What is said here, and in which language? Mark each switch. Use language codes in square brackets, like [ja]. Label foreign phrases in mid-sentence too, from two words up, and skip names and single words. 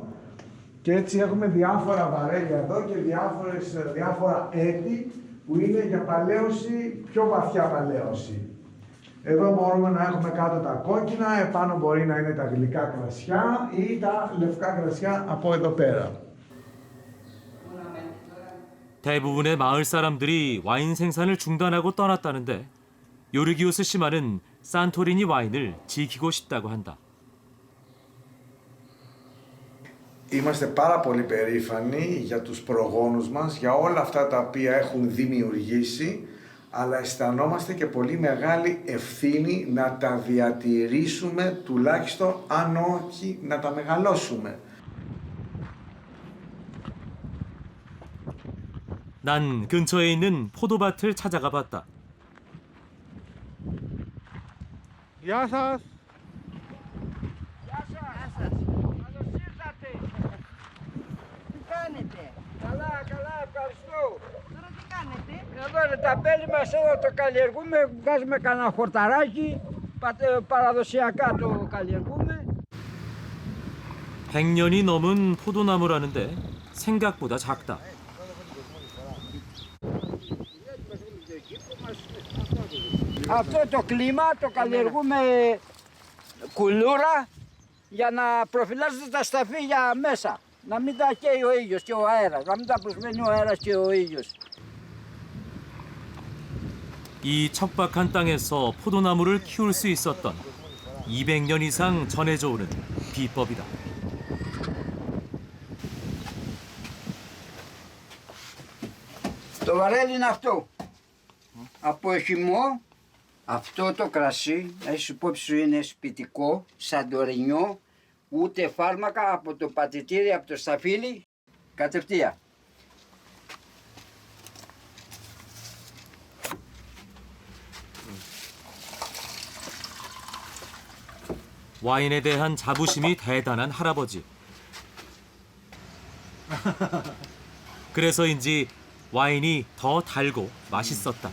[el] Και έτσι έχουμε διάφορα βαρέλια εδώ και διάφορα έτη που είναι για παλαίωση, πιο βαθιά παλαίωση. Εδώ μπορούμε να έχουμε κάτω τα κόκκινα, επάνω μπορεί να είναι τα γλυκά κρασιά ή τα λευκά κρασιά από εδώ πέρα. [ko] 대부분의 마을 사람들이 와인 생산을 중단하고 떠났다는데 요르기오스 시마는 산토리니 와인을 지키고 싶다고 한다. [el] Είμαστε πάρα πολύ περήφανοι για τους προγόνους μας, για όλα αυτά τα οποία έχουν δημιουργήσει, αλλά αισθανόμαστε και πολύ μεγάλη ευθύνη να τα διατηρήσουμε, τουλάχιστον αν όχι να τα μεγαλώσουμε. [ko] 난 근처에 있는 포도밭을 찾아가 봤다. [el] Γεια σας. Τι κάνετε? Καλά, καλά, ευχαριστώ. Τώρα τι κάνετε? Εδώ είναι τα μπέλη μας, εδώ το καλλιεργούμε, βγάζουμε κανένα χορταράκι, παραδοσιακά το καλλιεργούμε. [ko] 100년이 넘은 포도나무라는데 생각보다 작다. [el] Αυτό το κλίμα το καλλιεργούμε κουλούρα για να προφυλάσσεται τα σταφύλια μέσα. Να μην τα καίει ο ήλιος και ο αέρας, να μην τα προσμένει ο αέρας και ο ήλιος. [ko] 이 척박한 땅에서 포도나무를 키울 수 있었던 200년 이상 전해져 오는 비법이다. [el] Το βαρέλι είναι αυτό. Από χυμό, αυτό το κρασί, έχεις υπόψη σου είναι σπιτικό, σαντορινιό, ούτε φάρμακα από το πατητήρι, από το σταφύλι, κατευθείαν. [ko] 와인에 대한 자부심이 대단한 할아버지. 그래서인지 와인이 더 달고 맛있었다.